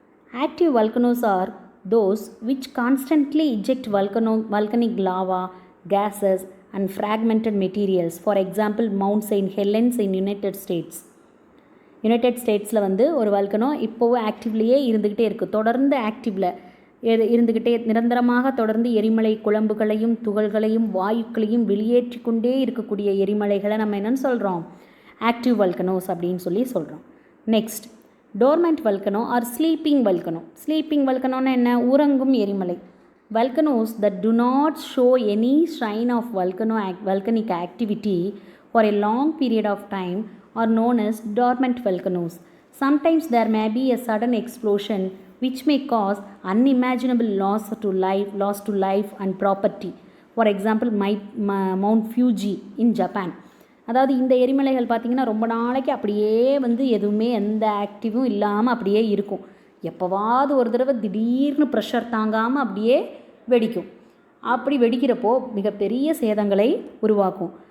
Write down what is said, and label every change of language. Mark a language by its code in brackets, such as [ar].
[en] Active volcanoes are those which constantly eject volcanic lava, gases and fragmented materials. For example, Mount St. Helens in United States. [ta] United ஸ்டேட்ஸில் வந்து ஒரு volcano இப்போவும் ஆக்டிவ்லேயே இருந்துக்கிட்டே இருக்குது. தொடர்ந்து ஆக்டிவில் இருந்துக்கிட்டே நிரந்தரமாக தொடர்ந்து எரிமலை குழம்புகளையும் துகள்களையும் வாயுக்களையும் வெளியேற்றி கொண்டே இருக்கக்கூடிய எரிமலைகளை நம்ம என்னென்னு சொல்கிறோம், ஆக்டிவ் வல்கனோஸ் அப்படின்னு சொல்லி சொல்கிறோம். [en] Next, dormant volcano or sleeping volcano. [ta] Sleeping வல்கனோன்னா என்ன, உறங்கும் எரிமலை. [en] Volcanoes that do not show any sign of volcanic activity for a long period of time are known as dormant volcanoes. Sometimes there may be a sudden explosion which may cause unimaginable loss to life and property. For example, Mount Fuji in Japan. [ta] அதாவது இந்த எரிமலைகள் பார்த்திங்கன்னா ரொம்ப நாளைக்கு அப்படியே வந்து எதுவுமே எந்த ஆக்டிவும் இல்லாமல் அப்படியே இருக்கும். எப்போவாவது ஒரு தடவை திடீர்னு ப்ரெஷர் தாங்காமல் அப்படியே வெடிக்கும். அப்படி வெடிக்கிறப்போ மிகப்பெரிய சேதங்களை உருவாக்கும்.